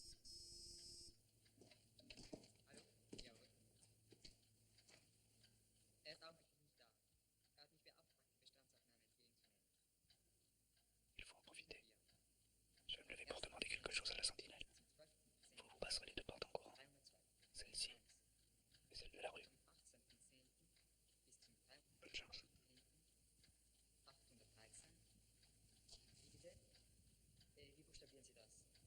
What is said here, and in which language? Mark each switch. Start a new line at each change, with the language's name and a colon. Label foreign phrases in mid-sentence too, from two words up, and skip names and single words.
German: Hallo? Jawohl. Er ist augenblicklich nicht da. Er hat mich beauftragt, die Bestandsaufnahme entgegenzunehmen.
French: Il faut en profiter. Je vais me lever pour demander quelque chose à la sentinelle. Vous vous passerez les deux portes en courant. Celle-ci et celle de la rue. Bonne chance. 813.
German: Wie bitte? Wie buchstabieren Sie das?